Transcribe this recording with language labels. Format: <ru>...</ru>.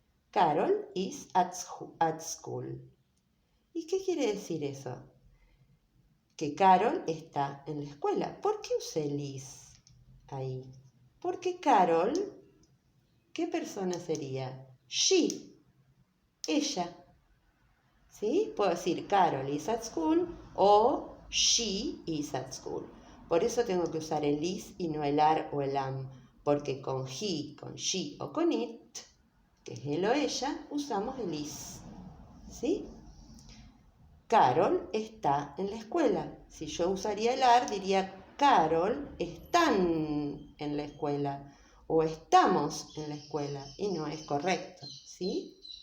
<en>Carol is at school.</en> <es>¿Y qué quiere decir eso? Que Carol está en la escuela. ¿Por qué usé is ahí? Porque Carol, ¿qué persona sería? She, ella. ¿Sí? Puedo decir</es> <en>Carol is at school o she is at school.</en> <es>Por eso tengo que usar el is y no el are o el am. Porque con he, con she o con it, que es él o ella, usamos el is. ¿Sí? Carol está en la escuela. Si yo usaría el are, diría Carol están en la escuela o estamos en la escuela y no es correcto, ¿sí?</es>